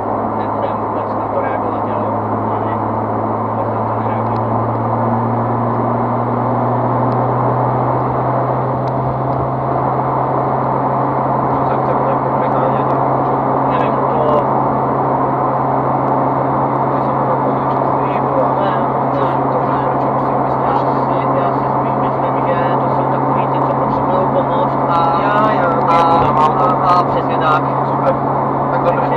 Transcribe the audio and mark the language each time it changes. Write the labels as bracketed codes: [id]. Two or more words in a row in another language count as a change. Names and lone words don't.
[cs] Nebudem vůbec na to reagovat, jo? Vůbec na to nereagujeme. [sk] Čo sa chcem nejako preháňať, čo? [cs] Nevím, to... [sk] Že som mal konečne zlíhu a čo sú to, že prečo musím vystrašiť? [cs] Já si spíš myslím, že to jsou takový ty, co potřebují pomoc a přesně tak. [sk] Super. Tak dobre.